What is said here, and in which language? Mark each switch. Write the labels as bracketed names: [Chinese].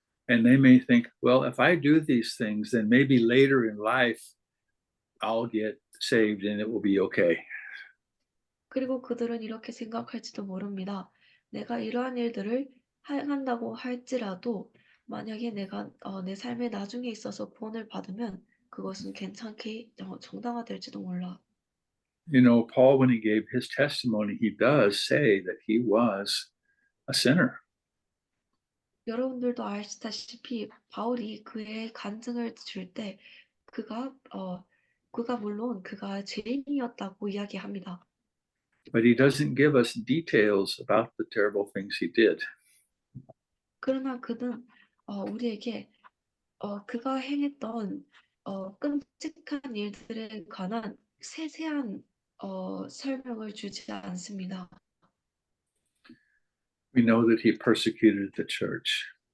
[English] And they may think, well, if I do these things, then maybe later in life I'll get saved and it will be okay. [Korean] 그리고 그들은 이렇게 생각할지도 모릅니다. 내가 이러한 일들을 한다고 할지라도 만약에 내가 내 삶의 나중에 있어서 구원을 받으면 그것은 괜찮게 정당화될지도 몰라. [English] You know, Paul, when he gave his testimony, he does say that he was a sinner. [Korean] 여러분들도 아시다시피 바울이 그의 간증을 줄 때 그가 물론 그가 죄인이었다고 이야기합니다. [English] But he doesn't give us details about the terrible things he did. [Korean] 그러나 그는 우리에게 그가 행했던 끔찍한 일들에 관한 세세한 설명을 주지 않습니다. [English] We know that he persecuted the church.